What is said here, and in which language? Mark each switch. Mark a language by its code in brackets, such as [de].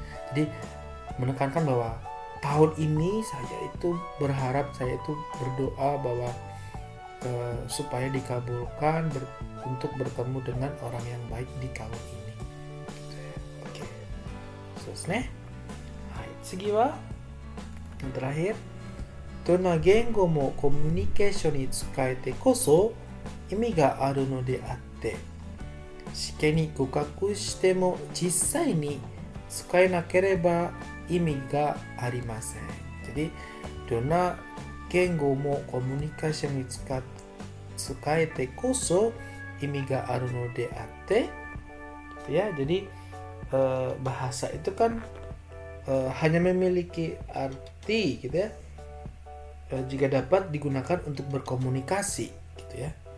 [id] Jadi menekankan bahwa tahun ini saya itu berharap, saya itu berdoa bahwa supaya dikabulkan untuk bertemu dengan orang yang baik di tahun ini. Oke. Selesai. Hai, [ja] 次は [id] yang terakhir. [ja] どんな言語もコミュニケーションに使えてこそ意味があるのであって、試験に合格しても実際に使えなければ意味がありません。 [id] Jadi, [ja] どんな言語もコミュニケーションに使えてこそ意味があるのであって、 [id] gitu ya. Jadi bahasa itu kan hanya memiliki arti gitu ya, jika dapat digunakan untuk berkomunikasi gitu ya.